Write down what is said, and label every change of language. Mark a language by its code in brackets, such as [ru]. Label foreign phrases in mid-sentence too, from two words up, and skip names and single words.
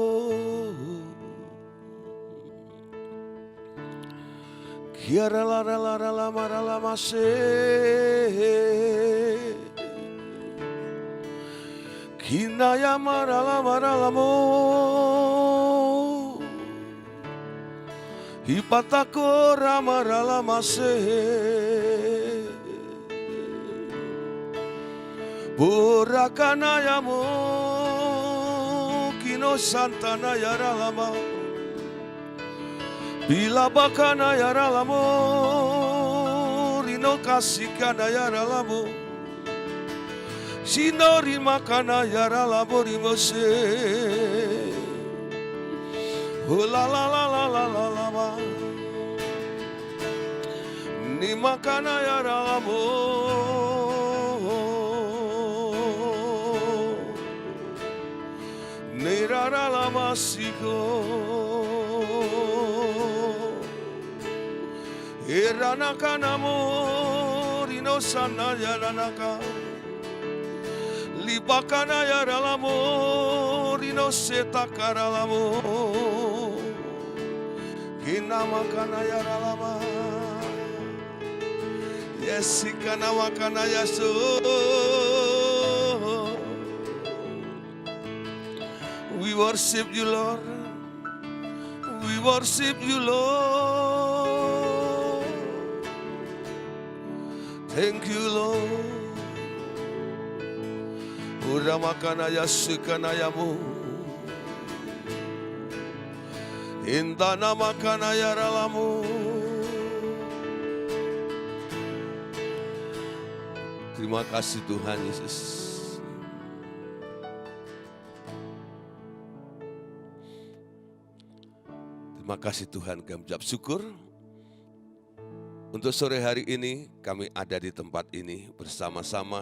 [en] kiaralalaralamaralalamase, kinayamaralamaralamu, hipatakoramaralamase, burakanayamu. No Santana Yaralama Bila Bakana Yaralamo Rino Kasikana Yaralamo Sinori Makana Yaralamo Rimose La la la la la la la la Ni Makana Yaralamo Nerara masiko Eranaka namo Rino sana yaranaka Libakana yaralamo Rino setakaralamo Kinamakana yaralama Yesikana makana yaso. We worship you, Lord. We worship you, Lord. Thank you, Lord. Uramakana yasikanayamu. Indana makana yaralamu. [id] Terima kasih Tuhan Yesus. Terima kasih Tuhan, kami ucap syukur. Untuk sore hari ini kami ada di tempat ini bersama-sama.